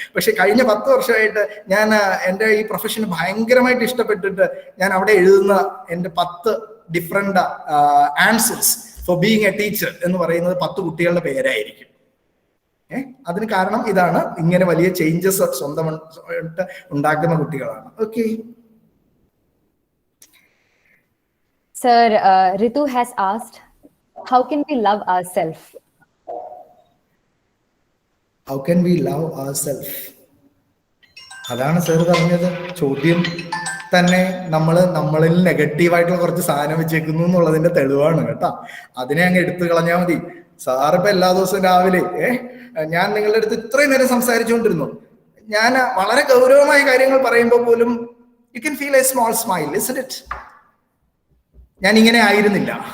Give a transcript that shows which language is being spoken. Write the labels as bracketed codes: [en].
[ml] പക്ഷെ കഴിഞ്ഞ 10 വർഷമായിട്ട് ഞാൻ എൻ്റെ ഈ പ്രൊഫഷന് ഭയങ്കരമായിട്ട് ഇഷ്ടപ്പെട്ടിട്ട് ഞാൻ അവിടെ എഴുതുന്ന എൻ്റെ 10 [en] different answers for being a teacher [ml] എന്ന് പറയുന്നത് 10 കുട്ടികളുടെ പേരായിരിക്കും. അതിന് കാരണം ഇതാണ്, ഇങ്ങനെ വലിയ ചേഞ്ചസ് സ്വന്തമായിട്ട് ഉണ്ടാക്കുന്ന കുട്ടികളാണ്. [en] Okay Sir, Ritu has asked, how can we love ourselves? How can we love ourselves? [ml] അതാണ് സാർ പറഞ്ഞത്. ചോദ്യം തന്നെ നമ്മളിൽ നെഗറ്റീവായിട്ടുള്ള കുറച്ച് സാധനം വെച്ചേക്കുന്നു എന്നുള്ളതിന്റെ തെളിവാണ് കേട്ടോ. അതിനെ അങ്ങ് എടുത്തു കളഞ്ഞാൽ മതി. സാറിപ്പോ എല്ലാ ദിവസവും രാവിലെ ഞാൻ നിങ്ങളുടെ അടുത്ത് ഇത്രയും നേരം സംസാരിച്ചുകൊണ്ടിരുന്നു. ഞാൻ വളരെ ഗൗരവമായ കാര്യങ്ങൾ പറയുമ്പോൾ പോലും [en] You can feel a small smile, isn't it? [ml] ഞാൻ ഇങ്ങനെ ആയിരുന്നില്ല.